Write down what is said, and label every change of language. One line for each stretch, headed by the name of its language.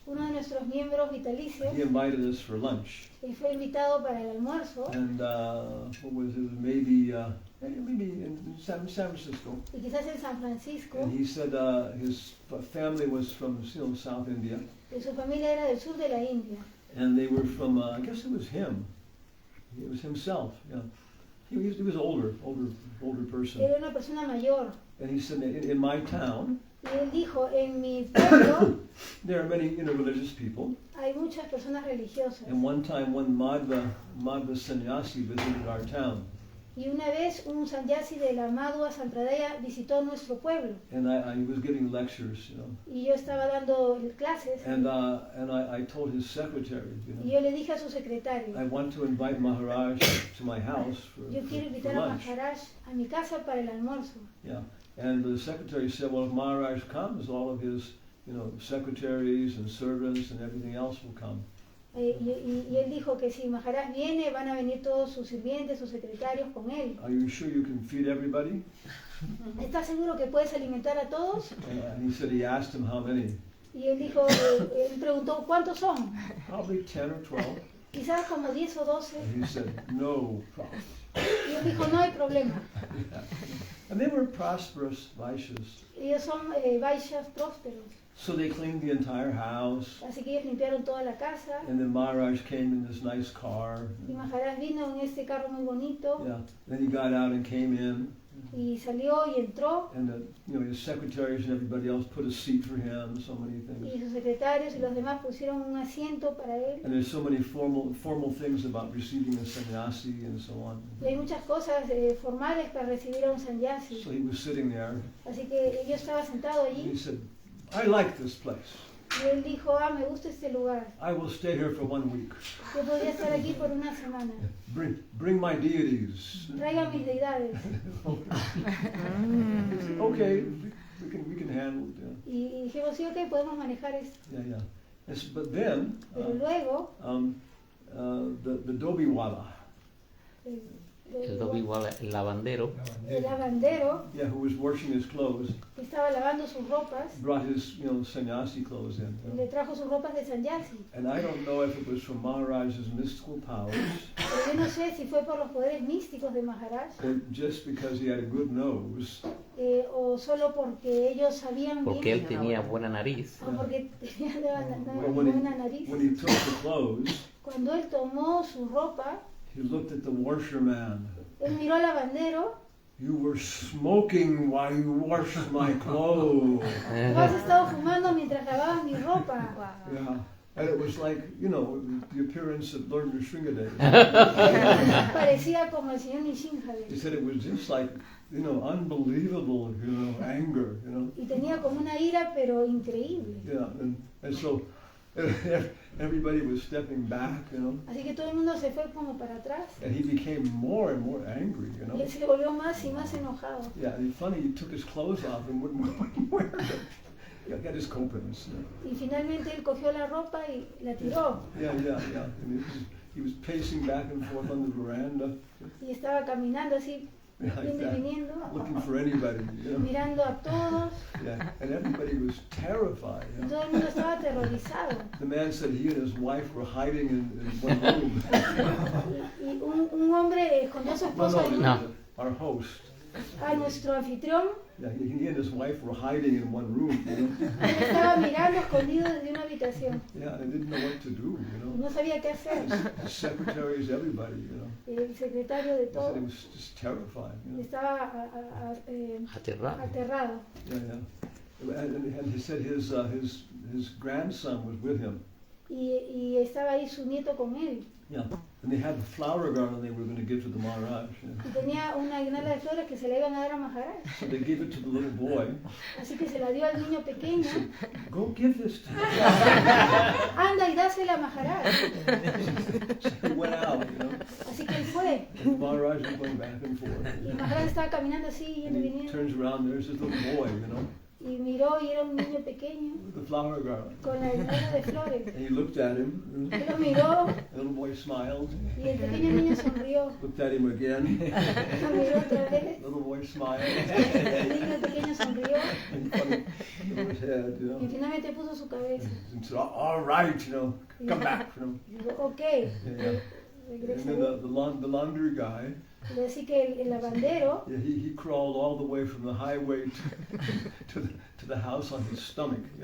Spanish: uno de nuestros miembros vitalicios
English: he invited us for lunch,
Spanish: fue invitado para el almuerzo
English: and what was it? Maybe in San Francisco.
Spanish: y quizás en San Francisco,
English: And he said his family was from South India,
Spanish: y su familia era del sur de la India.
English: and they were from I guess it was him. It was himself. Yeah. He was older person.
Spanish: Era una persona mayor.
English: And he said, in my town,
Spanish: Y él dijo, en mi pueblo
English: there are many religious people.
Spanish: hay muchas personas religiosas.
English: And one time, one Madhva sannyasi visited our town.
Spanish: Y una vez un sannyasi de la Madhva Sampradaya visitó nuestro pueblo.
English: And I was giving lectures,
Spanish: Y yo estaba dando clases.
English: And I told his secretary,
Spanish: Y yo le dije a su secretario,
English: I want to invite Maharaj to my house for
Spanish: yo quiero invitar a
English: lunch.
Spanish: Maharaj a mi casa para el almuerzo.
English: Yeah. And the secretary said, well, if Maharaj comes, all of his, secretaries and servants and everything else will come.
Spanish: Y él dijo que si Maharaj viene, van a venir todos sus sirvientes, sus secretarios con él.
English: Are you sure you can feed everybody?
Spanish: ¿Estás seguro que puedes alimentar a todos?
English: And he said he asked him how many.
Spanish: Y él dijo, él preguntó, ¿cuántos son?
English: Probably 10 or 12.
Spanish: Quizás como 10 o 12.
English: And he said, no problem.
Spanish: Y él dijo, no hay problema.
English: And they were prosperous Vaishyas.
Spanish: Ellos son Vaishyas prósperos.
English: So they cleaned the entire house.
Spanish: Así que ellos limpiaron toda la casa.
English: And then Maharaj came in this nice car.
Spanish: Y Maharaj vino en este carro muy bonito.
English: Yeah. Then he got out and came in.
Spanish: Y salió y entró.
English: And his secretaries and everybody else put a seat for him. So many things.
Spanish: Y sus secretarios y los demás pusieron un asiento para él.
English: And there's so many formal things about receiving a sannyasi and so on.
Spanish: Y hay muchas cosas formales para recibir a un sannyasi.
English: So he was sitting there.
Spanish: Así que yo estaba sentado
English: And he
Spanish: allí.
English: said, I like this place.
Spanish: Y él dijo, me gusta este lugar.
English: I will stay here for 1 week.
Spanish: Yo podría estar aquí por una semana.
English: Bring my deities.
Spanish: Traigan mis deidades.
English: Okay, we can handle it.
Spanish: Y dijimos, sí, ok, podemos manejar esto.
English: Yeah. Yes, but then
Spanish: Pero luego,
English: the Dobiwala,
Spanish: El doble igual, el lavandero, el lavandero,
English: who was washing his clothes,
Spanish: que estaba lavando sus ropas,
English: brought his sannyasi clothes in.
Spanish: le trajo sus ropas de sannyasi.
English: And I don't know if it was from Maharaj's mystical powers,
Spanish: Pero yo no sé si fue por los poderes místicos de Maharaj,
English: or just because he had a good nose,
Spanish: o solo porque ellos sabían porque él bien, tenía buena nariz. o porque tenían
English: but
Spanish: buena nariz.
English: when he took the clothes,
Spanish: Cuando él tomó su ropa,
English: he looked at the washerman.
Spanish: él miró al lavandero.
English: You were smoking while you washed my clothes.
Spanish: Tú has estado fumando mientras lavabas mi ropa.
English: Yeah. And it was like, the appearance of Lord Nrsimhadev.
Spanish: Parecía como el señor Nishinjade.
English: He said it was just like, unbelievable, anger,
Spanish: Y tenía como una ira, pero increíble.
English: Yeah, and so everybody was stepping back,
Spanish: Así que todo el mundo se fue como para atrás.
English: and he became more and more angry,
Spanish: Y él se volvió más y más enojado.
English: Yeah, and funny, he took his clothes off and wouldn't wear them. Yeah, got his coupons.
Spanish: Y finalmente él cogió la ropa y la tiró.
English: Yeah. And he was pacing back and forth on the veranda,
Spanish: Y estaba caminando así,
English: like
Spanish: yendo y
English: that,
Spanish: viniendo,
English: looking for anybody,
Spanish: mirando a todos.
English: Yeah, and everybody was terrified.
Spanish: Y todo el mundo estaba aterrorizado.
English: The man said he and his wife were hiding in one room.
Spanish: Y un hombre escondió a su esposa allí.
English: No. Our host.
Spanish: A nuestro anfitrión.
English: Yeah, he and his wife were hiding in one room.
Spanish: Él estaba mirando escondido desde una habitación.
English: Yeah, they didn't know what to do.
Spanish: No sabía qué hacer.
English: The secretaries, everybody.
Spanish: El secretario de
English: He
Spanish: todo
English: said he was just terrified.
Spanish: estaba Aterrado. aterrado.
English: Yeah. And he said his grandson was with him.
Spanish: Y estaba ahí su nieto con él.
English: Yeah. And they had the flower garland they were going to give to the Maharaj.
Spanish: Y tenía una guirnalda de flores que se la iban a dar a Maharaj.
English: So they gave it to the little boy.
Spanish: Así que se la dio al niño pequeño.
English: Go give this to him.
Spanish: Anda y dásela a Maharaj.
English: So he went out,
Spanish: Así que él fue.
English: And Maharaj was going back and forth.
Spanish: Y Maharaj estaba caminando así, yendo
English: And
Spanish: y
English: he
Spanish: viniendo.
English: turns around, there's this little boy,
Spanish: Y miró y era un niño pequeño
English: with the flower garland.
Spanish: con la guirnalda de flores.
English: And he looked at him.
Spanish: Él lo miró
English: The little boy smiled.
Spanish: y el pequeño niño sonrió.
English: Looked at him again.
Spanish: Lo miró otra vez.
English: The little boy smiled.
Spanish: El niño pequeño sonrió
English: And he put his head,
Spanish: y finalmente puso su cabeza.
English: and said, all right, come back.
Spanish: Y dijo, ok,
English: Yeah. And
Spanish: regresa.
English: then the laundry guy,
Spanish: Y así que el lavandero,
English: he crawled all the way from the highway to the house on his stomach.